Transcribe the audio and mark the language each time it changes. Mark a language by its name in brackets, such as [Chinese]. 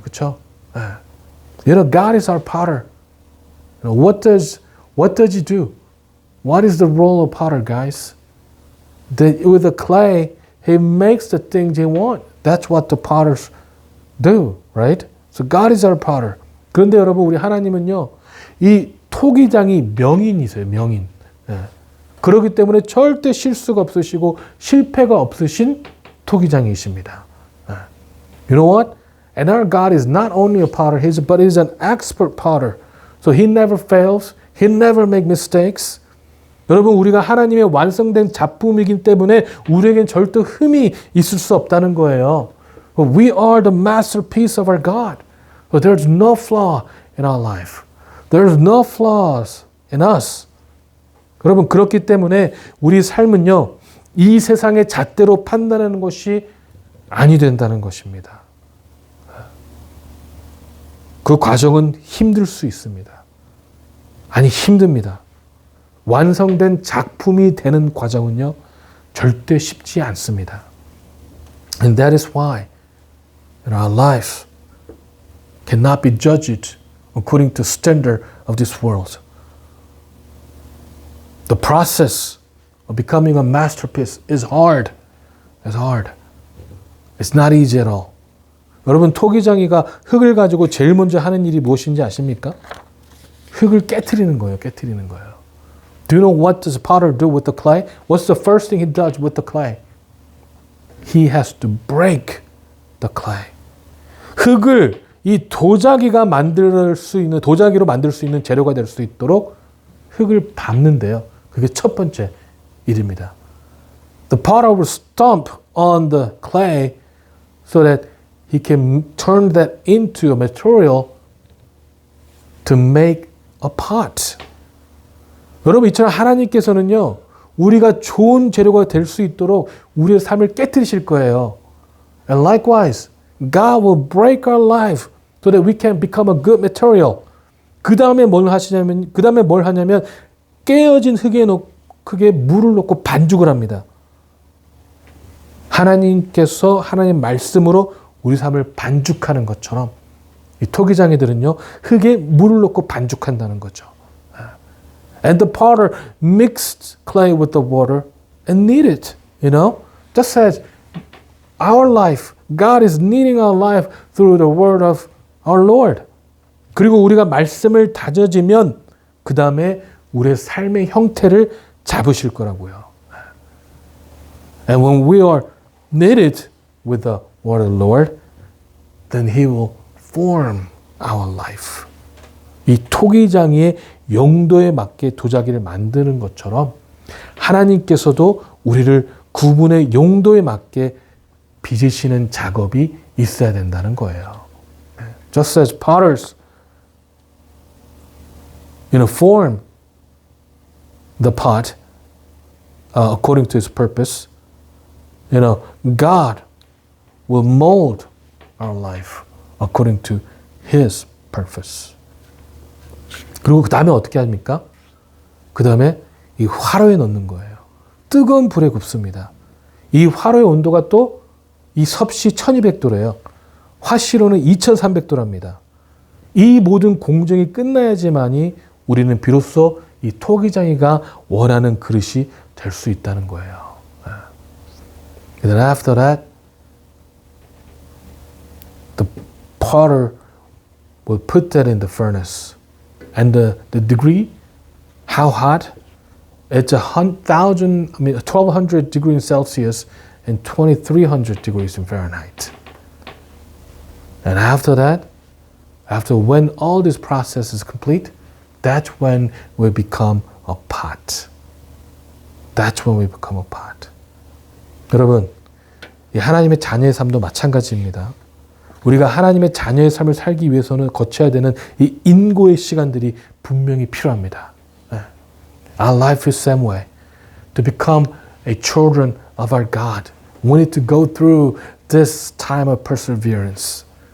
[Korean] 그렇죠? [English] You know, God is our potter. You know, what does he do? What is the role of potter, guys? With the clay, he makes the things he wants. That's what the potters do, right? So God is our potter. [Korean] 그런데 여러분, 우리 하나님은요, 이 토기장이 명인이세요, 명인. 그렇기 때문에 절대 실수가 없으시고 실패가 없으신 토기장이십니다. [English] You know what? And our God is not only a potter, but he's an expert potter. So he never fails. He never makes mistakes. [Korean] 여러분, 우리가 하나님의 완성된 작품이기 때문에 우리에겐 절대 흠이 있을 수 없다는 거예요. [English] We are the masterpiece of our God. So there's no flaw in our life. There's no flaws in us. [Korean] 여러분, 그렇기 때문에 우리 삶은요, 이 세상의 잣대로 판단하는 것이 아니 된다는 것입니다. 그 과정은 힘들 수 있습니다. 아니, 힘듭니다. 완성된 작품이 되는 과정은요, 절대 쉽지 않습니다. [English] And that is why our life cannot be judged according to standard of this world. The process of becoming a masterpiece is hard. It's hard. It's not easy at all. [Korean] 여러분, 토기장이가 흙을 가지고 제일 먼저 하는 일이 무엇인지 아십니까? 흙을 깨트리는 거예요. 깨트리는 거예요. [English] Do you know what does a potter do with the clay? What's the first thing he does with the clay? He has to break the clay. [Korean] 흙을 이 도자기로 만들 수 있는 재료가 될 수 있도록 흙을 밟는데요. 그게 첫 번째 일입니다. [English] The potter will stomp on the clay so that he can turn that into a material to make a pot. [Korean] 여러분, 이처럼 하나님께서는요, 우리가 좋은 재료가 될 수 있도록 우리의 삶을 깨트리실 거예요. [English] And likewise, God will break our life so that we can become a good material. [Korean] 그 다음에 뭘 하냐면 깨어진 흙에 물을 넣고 반죽을 합니다. 하나님께서 하나님 말씀으로 우리 삶을 반죽하는 것처럼 이 토기장이들은요, 흙에 물을 넣고 반죽한다는 거죠. [English] And the potter mixed clay with the water and kneaded, you know? Just as our life, God is kneading our life through the word of our Lord. [Korean] 그리고 우리가 말씀을 다져지면 그 다음에 우리의 삶의 형태를 잡으실 거라고요. [English] And when we are knitted with the word of the Lord, then He will form our life. [Korean] 이 토기장이의 용도에 맞게 도자기를 만드는 것처럼 하나님께서도 우리를 그분의 용도에 맞게 빚으시는 작업이 있어야 된다는 거예요. [English] Just as potters, form the pot according to His purpose, God will mold our life according to His purpose. [Korean] 그리고 그 다음에 어떻게 합니까? 그 다음에 이 화로에 넣는 거예요. 뜨거운 불에 굽습니다. 이 화로의 온도가 또 이 섭씨 1200도래요. 화씨로는 2300도랍니다. 이 모든 공정이 끝나야지만이 우리는 비로소 이 토기장이가 원하는 그릇이 될 수 있다는 거예요. [English] And then after that, the potter will put that in the furnace. And the degree, how hot? It's 1200 degrees Celsius and 2300 degrees in Fahrenheit. And after that, after when all this process is complete, that's when we become a pot. That's when we become a pot. [Korean] 여러분, 이 하나님의 자녀의 삶도 마찬가지입니다. 우리가 하나님의 자녀의 삶을 살기 위해서는 거쳐야 되는 이 인고의 시간들이 분명히 필요합니다. [English] Our life is the same way. To become a children of our God, we need to go through this time of perseverance.